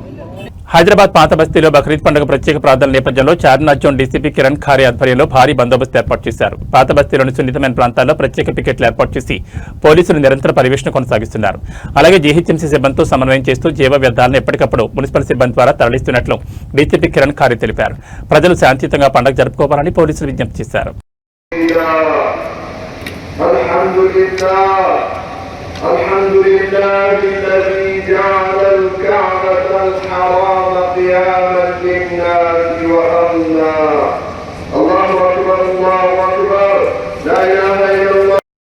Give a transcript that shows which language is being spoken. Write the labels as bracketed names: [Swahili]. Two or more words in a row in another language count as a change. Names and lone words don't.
[Telugu] హైదరాబాద్ పాత బస్తీలో బక్రీద్ పండుగ ప్రత్యేక ప్రార్థనల నేపథ్యంలో చార్మినార్ జోన్ డీసీపీ కిరణ్ ఖారే ఆధ్వర్యంలో భారీ బందోబస్తు ఏర్పాటు చేశారు. పాత బస్తీలోని సున్నితమైన ప్రాంతాల్లో ప్రత్యేక పికెట్లు ఏర్పాటు చేసి పోలీసులు నిరంతర పర్యవేక్షణ కొనసాగిస్తున్నారు. అలాగే జీహెచ్ఎంసీ సిబ్బందితో సమన్వయం చేస్తూ జీవ వ్యర్థాలను ఎప్పటికప్పుడు మున్సిపల్ సిబ్బంది ద్వారా తరలిస్తున్నట్లు డీసీపీ కిరణ్ ఖారే తెలిపారు. ప్రజలు శాంతియుతంగా పండుగ జరుపుకోవాలని పోలీసులు విజ్ఞప్తి చేశారు. [Arabic] الحمد لله الذي جعل الكعبة الحرام قياما للناس وأمنا. الله أكبر الله أكبر لا إله إلا الله.